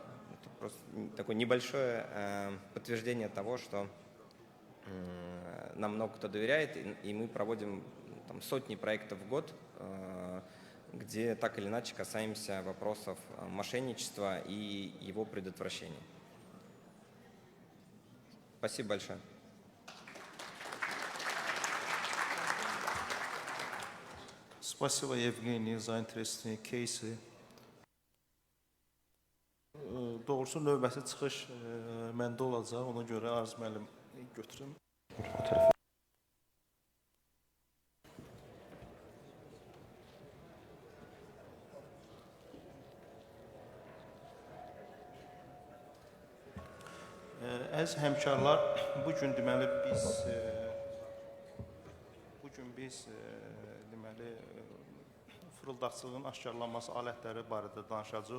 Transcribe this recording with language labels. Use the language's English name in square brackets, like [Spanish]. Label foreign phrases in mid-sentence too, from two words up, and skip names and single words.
[Russian] Это просто такое небольшое подтверждение того, что нам много кто доверяет, и мы проводим там сотни проектов в год, где так или иначе касаемся вопросов мошенничества и его предотвращения. Спасибо большое. Спасибо, Евгений, за интересные кейсы. [Azerbaijani] Doğrusu növbəsi çıxış məndə olacaq. Ona görə Arz müəllim götürüm. Əziz həmkarlar, bu gün deməli biz deməli fırıldaqçılığın aşkarlanması alətləri barədə danışacağıq.